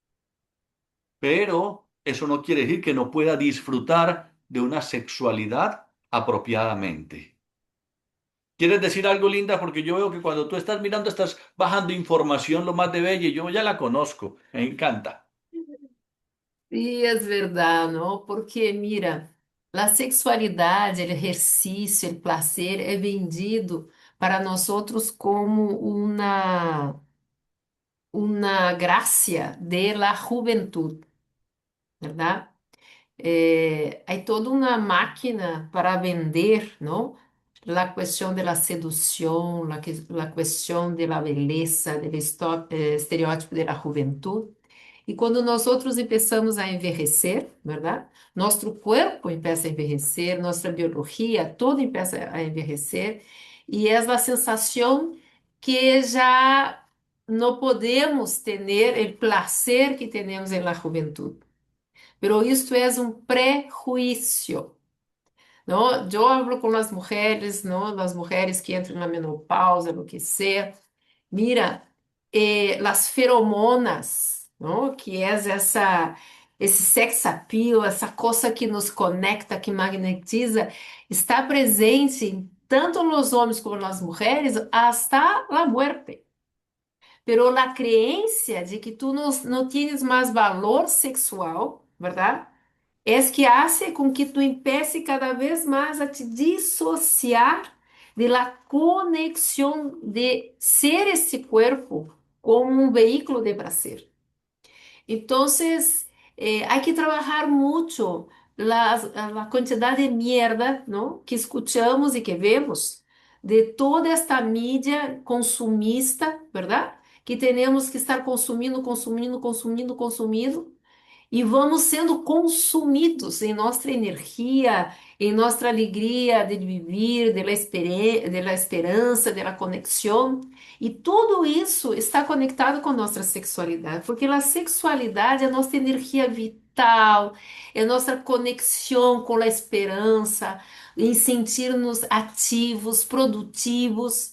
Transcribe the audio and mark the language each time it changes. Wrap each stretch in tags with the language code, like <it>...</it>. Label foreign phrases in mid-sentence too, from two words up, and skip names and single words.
<es>Pero eso no quiere decir que no pueda disfrutar de una sexualidad apropiadamente. ¿Quieres decir algo, Linda? Porque yo veo que cuando tú estás mirando estás bajando información lo más de bella y yo ya la conozco. Me encanta. Sí,</es> <pt>é verdade, não? Porque, mira, a sexualidade, o exercício, o prazer é vendido para nós outros como uma</pt> <es>gracia de la juventud, ¿verdad?</es> <pt>Hay toda uma máquina para vender, não?</pt> <es>La cuestión de la seducción, la cuestión de la belleza, del estereótipo de la juventud.</es> <pt>E quando nós outros começamos a envelhecer, verdade? Nosso corpo começa a envelhecer, nossa biologia toda começa a envelhecer, e é a sensação que</pt> <es>ya no podemos tener el placer que tenemos en la juventud. Pero esto es un prejuicio, ¿no? Yo hablo con las mujeres, ¿no? Las mujeres que entran en la menopausa, lo que sea. Mira, las feromonas, ¿no?</es> <pt>Que es esse</pt> <en>sex appeal,</en> <pt>essa coisa que nos conecta, que magnetiza, está presente tanto nos homens como nas mulheres</pt> <es>hasta la muerte. Pero la creencia de que tú no tienes más valor sexual, ¿verdad? Es que hace</es> <pt>com que</pt> <es>tu empece cada vez</es> <pt>mais a te dissociar</pt> <es>de la conexión de ser este cuerpo como un vehículo de placer. Entonces, hay que trabajar mucho la cantidad de mierda, ¿no? Que escuchamos y que vemos de toda esta mídia consumista, ¿verdad? Que tenemos que estar</es> <pt>consumindo, consumindo, consumindo, consumindo. E vamos sendo consumidos em nossa energia, em nossa alegria de viver, de la esperança, de la conexão. E tudo isso está conectado com nossa sexualidade, porque a sexualidade é nossa energia vital, é nossa conexão com a esperança, em sentir-nos ativos, produtivos.</pt>